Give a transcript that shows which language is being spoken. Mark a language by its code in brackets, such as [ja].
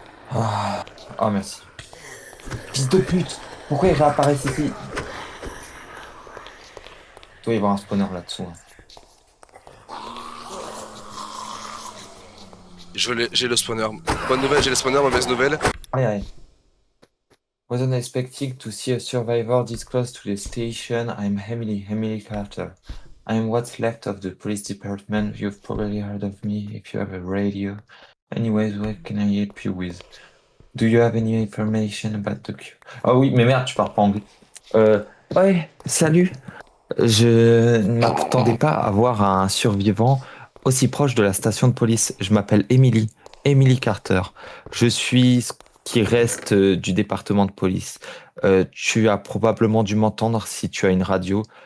[fr] Ah, oh, merci. Fils de pute! Pourquoi il réapparaît ici? Il doit y avoir un spawner là-dessous, hein. J'ai le spawner. Bonne nouvelle, j'ai le spawner, mauvaise nouvelle. Aïe, aïe. [en] Wasn't expecting to see a survivor this close to the station. I'm Emily Carter. I'm what's left of the police department. You've probably heard of me if you have a radio. Anyways, what can I help you with? Do you have any information about the cure? [fr] Ah oui, mais merde, tu parles pas anglais. Ouais, salut. Je ne m'attendais pas à voir un survivant aussi proche de la station de police. Je m'appelle Emily Carter. Je suis qui reste du département de police. Tu as probablement dû m'entendre si tu as une radio.